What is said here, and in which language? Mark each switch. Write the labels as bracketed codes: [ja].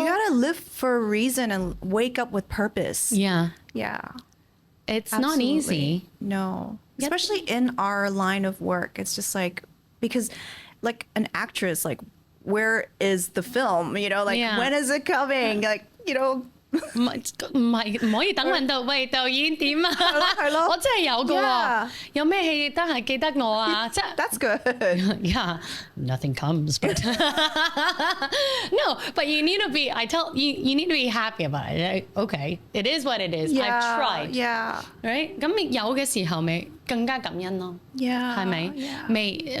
[en] You gotta live for a reason and wake up with purpose. Yeah. Yeah. It's not easy. No. Especially in our line of work. It's just like, because like an actress, like, where is the film? When is it coming? Like, [yue] 唔可以等運到喂導演點啊？係咯，我真係有㗎喎，有咩戲得係記得我啊？即係 [en] That's good. Yeah, nothing comes, but no. But you need to be. You need to be happy about it. Okay, it is what it is. Yeah, I've tried. Yeah. Right? [yue] 咁有嘅時候咪更加感恩咯。 [en] Yeah. [yue] 係咪？ [en] Yeah.